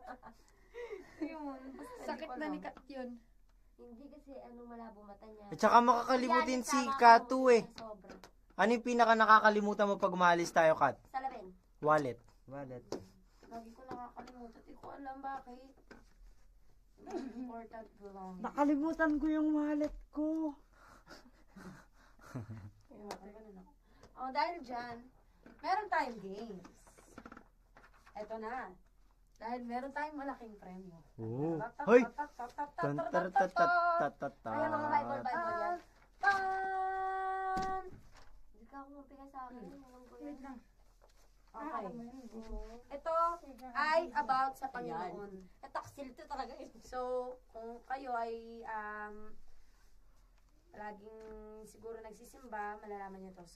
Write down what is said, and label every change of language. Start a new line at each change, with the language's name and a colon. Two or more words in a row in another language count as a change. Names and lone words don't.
Filipino: Yun. Sakit na ni Kat yun. Hindi kasi malabo mata niya. At saka makakalimutin si Katu eh. Sobra. Ano yung pinaka nakakalimutan mo pag umalis tayo, Kat? Salamin. Wallet. Wallet. Lagi ko nakakalimutan. Hindi ko alam bakit.
English: Important belongings.
Filipino: Nakalimutan ko yung wallet ko. Dahil dyan, meron tayong games. Eto na. Dahil meron tayong malaking premyo. Oh. Hoy! Tan-tar-tat-tat-tat-tat. Ay, mga Bible yan. Tan! Hindi ka kumapika sa akin. Alam ko yan. Wait lang. Okay. Ito ay about sa Panginoon. Taksil to talaga eh. So, kung kayo ay laging siguro nagsisimba, malalaman niyo to.